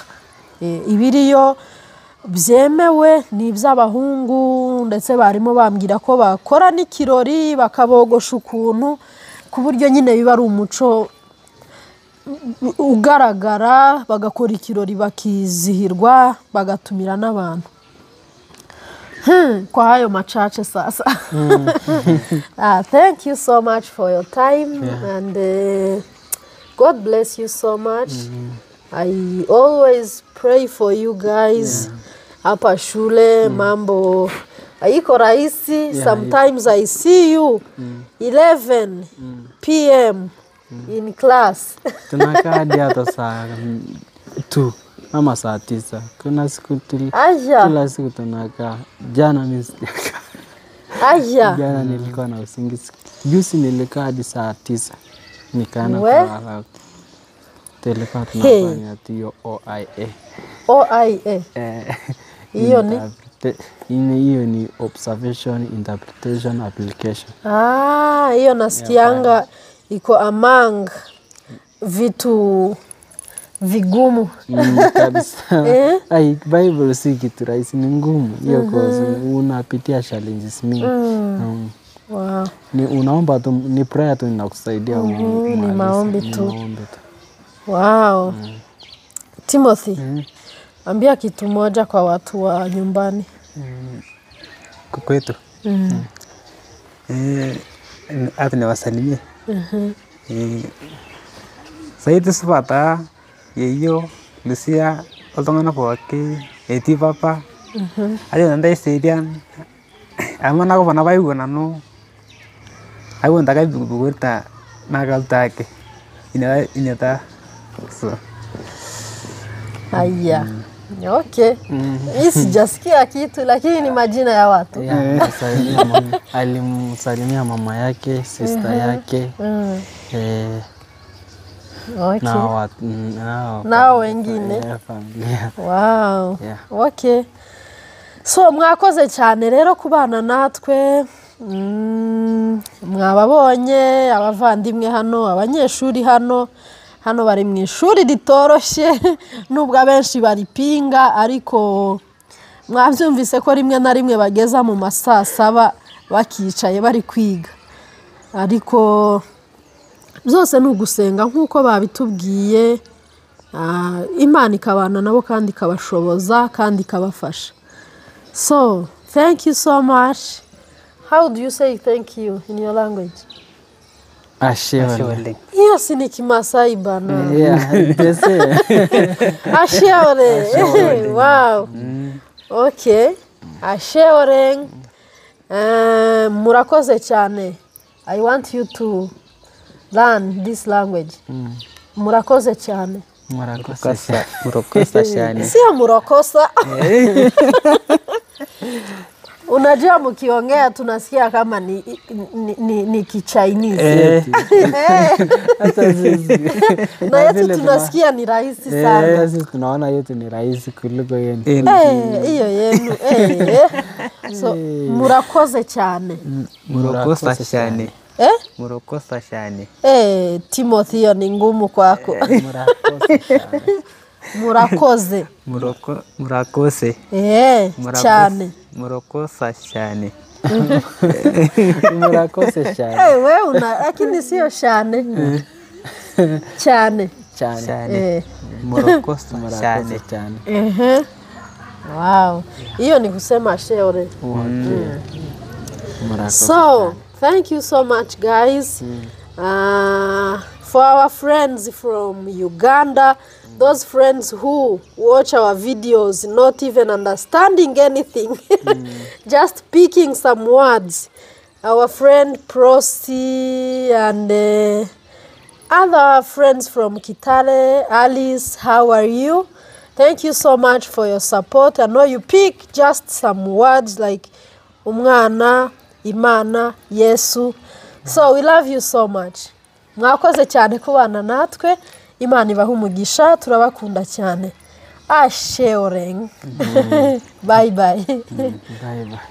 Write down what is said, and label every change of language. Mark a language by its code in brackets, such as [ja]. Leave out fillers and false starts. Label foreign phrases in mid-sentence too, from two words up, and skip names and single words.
[rw] Ibiriyo byemewe ni iby'abahungu, ndetse barimo bambwira ko bakora n'ikirori bakabogosha ukuntu, ku buryo nyine biba ari umuco ugaragara, bagakora ikirori bakizihirwa bagatumira n'abantu. [sw] Kwa hayo machache sasa. [en] Thank you so much for your time, and God bless you so much. I always pray for you guys. [sw] Hapa shule mambo haiko rahisi. [en] Sometimes I see you 11 p.m. in class. [sw] Tunakaa hadi hata saa 2 ama saa 9. Kuna siku kila siku tunakaa. Jana mimi sijakaa. Jana nilikuwa na usingizi. Juzi nilikaa hadi saa 9. Nikaana kwa tulikuwa tunafanya hiyo OIA. OIA. Hiyo [en] ni observation interpretation application. [sw] Hiyo nasikianga iko among vitu vigumu kabisa. Bible si kitu rahisi, ni ngumu hiyo, cause unapitia challenges mingi. Wow. Ni unaomba tu, ni prayer tu inakusaidia. Ni maombi tu. Wow. Timothy, ambia kitu moja kwa watu wa nyumbani. Kwetu. Hata niwasalimie. [mas] Saidi supata yeyo Lucia oltongana pooki etii papa. Ajo nanda isaidian. Amana ko bana bayu nanu. Ayo ndaka bugurta nagaltake. Inata so. [sw] Haya. Okay. Sijasikia kitu lakini ni majina ya watu. Alimsalimia mama yake, sister yake. Okay. Nao wengine. Familia. Wow. Okay. [rw] So mwakoze cyane rero kubana natwe. Mwababonye abavandimwe hano, abanyeshuri hano bari mu ishuri ritoroshye, nubwo abenshi baripinga, ariko mwabyumvise ko rimwe na rimwe bageza mu masaa 7 bakicaye bari kwiga, ariko byose ni ugusenga nk'uko babitubwiye, Imana ikabana nabo kandi ikabashoboza kandi ikabafasha. [en] So thank you so much. How do you say thank you in your language? Ashiole. [sw] Yes, ni Kimasai bana. [en] Yes. Ashiole. Wow. [rw] Okay. Asheoreng. Murakoze cyane. [en] I want you to learn this language. [rw] Murakoze cyane. Murakosa cyane. [sw] Sio murakosa. Unajua mkiongea tunasikia kama ni Kichinese. Hata sisi. Na yetu tunasikia ni rahisi sana. Sisi tunaona yetu ni rahisi kuliko yenu. Hiyo yenu. [rw] So murakoze cyane. Murakosa cyane. Murakosa cyane. [sw] Timothy ni ngumu kwako. [rw] Murakoze. Murakose. Cyane. Murakosa cyane. Murakose cyane. [sw] Wewe lakini sio cyane. Cyane. [rw] Cyane. Murakosa cyane. [sw] Wow. Hiyo ni kusema sheore. [en] So, thank you so much guys. For our friends from Uganda, those friends who watch our videos not even understanding anything, just picking some words. Our friend Prosy and other friends from Kitale, Alice, how are you? Thank you so much for your support. I know you pick just some words like umwana, Imana, Yesu. So we love you so much. [rw] Mwakoze cyane kubana natwe. Imana ibahe umugisha, turabakunda cyane. [en] Asheoreng. Bye bye. Bye bye.